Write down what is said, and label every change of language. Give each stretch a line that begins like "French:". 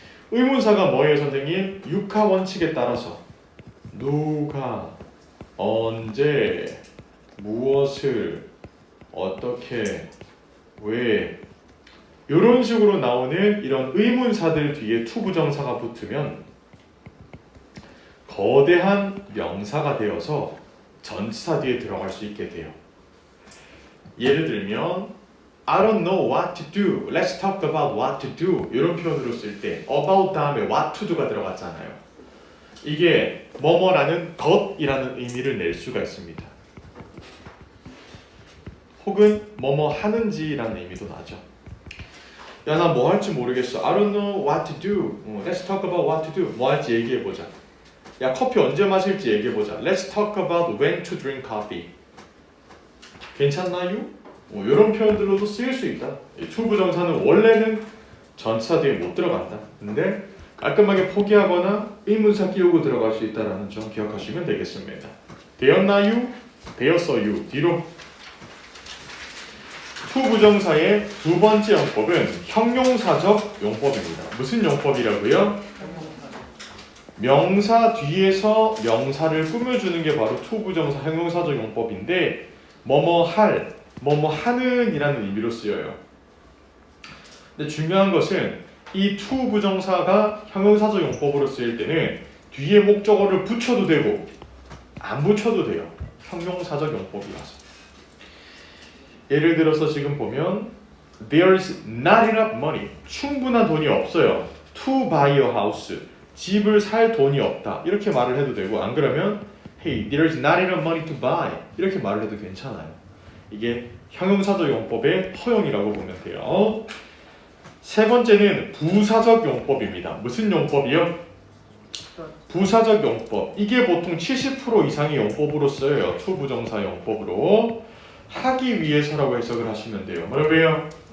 Korean: 의문사가 뭐예요, 선생님? 육하 원칙에 따라서 누가, 언제, 무엇을, 어떻게, 왜 이런 식으로 나오는 이런 의문사들 뒤에 to 부정사가 붙으면 거대한 명사가 되어서 전치사 뒤에 들어갈 수 있게 돼요.
English: 예를 들면 I don't know what to do. Let's talk about what to do.
Korean: 이런 표현으로 쓸 때 about 다음에
English: what to do
Korean: 가 들어갔잖아요. 이게 뭐뭐라는 것이라는 의미를 낼 수가 있습니다. 혹은 뭐뭐 하는지라는 의미도 나죠. 야, 나 뭐 할지 모르겠어.
English: I don't know what to do. Let's talk about what to do.
Korean: 뭐 할지 얘기해보자. 야, 커피 언제 마실지 얘기해보자.
English: Let's talk about when to drink coffee.
Korean: 괜찮나요? 이런 표현들로도 쓰일 수 있다. 이 to 부정사는 원래는 전치사 뒤에 못 들어간다. 근데 깔끔하게 포기하거나 의문사 끼우고 들어갈 수 있다는 점 기억하시면 되겠습니다. 되었나요? 되었어요. 뒤로. to 부정사의 두 번째 용법은 형용사적 용법입니다. 무슨 용법이라고요? 명사 뒤에서 명사를 꾸며주는 게 바로 to 부정사 형용사적 용법인데 뭐뭐 할, 뭐뭐 하는 이라는 의미로 쓰여요. 근데 중요한 것은 이 to 부정사가 형용사적 용법으로 쓰일 때는 뒤에 목적어를 붙여도 되고 안 붙여도 돼요. 형용사적 용법이라서. 예를 들어서 지금 보면
English: There's not enough money.
Korean: 충분한 돈이 없어요.
English: To buy a house.
Korean: 집을 살 돈이 없다. 이렇게 말을 해도 되고 안 그러면
English: Hey, there's not enough money to buy.
Korean: 이렇게 말을 해도 괜찮아요. 이게 형용사적 용법의 허용이라고 보면 돼요. 세 번째는 부사적 용법입니다. 무슨 용법이요? 부사적 용법. 이게 보통 70% 이상의 용법으로 쓰여요. to 부정사 용법으로. 하기 위해서라고 해석을 하시면 돼요. 뭐라고요?